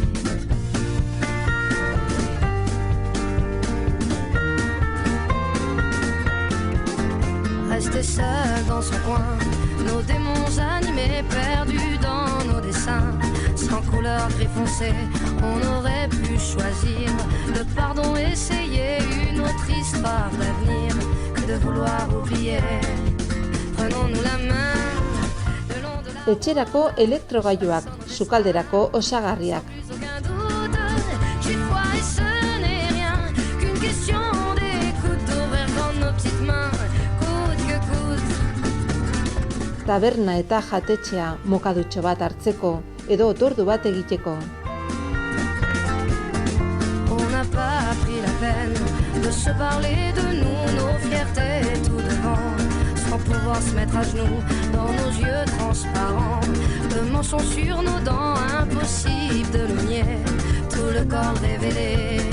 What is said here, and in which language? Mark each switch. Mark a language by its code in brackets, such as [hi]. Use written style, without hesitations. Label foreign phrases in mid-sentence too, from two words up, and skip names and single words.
[fr] Resté seul dans son coin, nos démons animés perdus dans nos dessins. Sans couleur gris foncé, on aurait pu choisir le pardon, essayer une autre histoire d'avenir que de vouloir oublier. Prenons-nous la main le long de la... [eu] Etxerako elektrogailuak, sukalderako osagarriak. [fr] Aucun doute, j'y crois et ce n'est rien qu'une question d'écoute, d'ouvrir dans nos petites mains, coûte que coûte. [eu] Taberna eta jatetxea mokadutxo bat hartzeko, edo otordu bat egiteko. [fr] On n'a pas pris la peine de se parler de nous, nos fiertés tout devant, sans pouvoir se mettre à genoux dans nos yeux transparents. Le mensonge sur nos dents, impossible de le nier, tout le corps révélé.